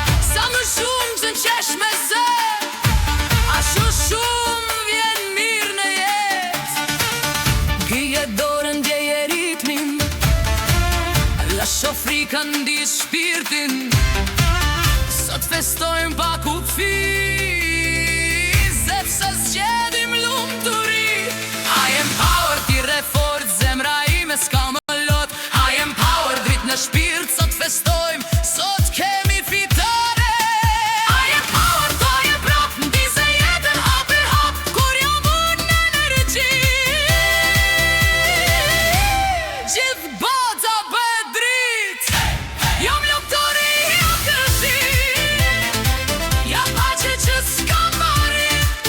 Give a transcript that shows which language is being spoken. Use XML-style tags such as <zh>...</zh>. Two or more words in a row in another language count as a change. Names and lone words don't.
<sq>Sa më shumë që nqesh me zë, aq më shumë vjen mirë në jetë. Ngije dorën, ndjeje ritmin, lasho frikën, ndi shpirtin. Sot festojmë pa kufi, sepse zgjedhim lumturi.</sq> <en>I am power,</en> <sq>ti re fort, zemra ime s'ka më lot.</sq> <en>I am power,</en> <sq>dritë në shpirt, sot festojmë, sot kemi fitore.</sq> <en>I am power,</en> <sq>to je prap, ndi se jetën hap e hap, kur jam unë në energji. Gjithë bota bëhet dritë, jam lumturi, jam gëzim, jam paqe që s'ka parim.</sq>